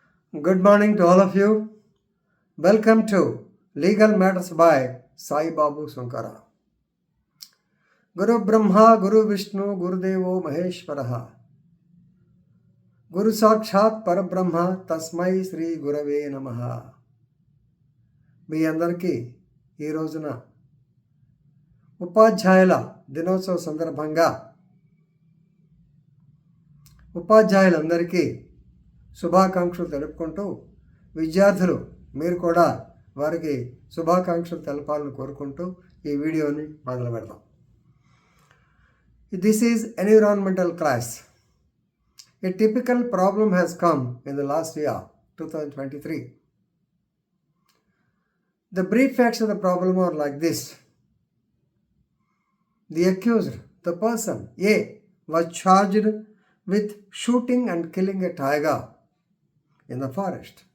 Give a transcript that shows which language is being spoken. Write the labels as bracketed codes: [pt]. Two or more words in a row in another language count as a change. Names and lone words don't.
[en] Good morning to all of you. Welcome to Legal Matters by Sai Babu Sankara. [sa] गुरु ब्रह्मा, गुरु विष्णु, गुरु देवो महेश्वरः. गुरु साक्षात् परब्रह्म तस्मै श्री गुरवे नमः. [te] మీ అందరికీ ఈ రోజున ఉపాధ్యాయుల దినోత్సవ సందర్భంగా ఉపాధ్యాయులందరికీ శుభాకాంక్షలు తెలుపుకుంటూ విద్యార్థులు మీరు కూడా వారికి శుభాకాంక్షలు తెలపాలని కోరుకుంటూ ఈ వీడియోని మొదలు పెడదాం. [en] This is environmental class. A typical problem has come in the last year, 2023. The brief facts of the problem are like this. The accused, the person A, was charged with shooting and killing a tiger in the forest.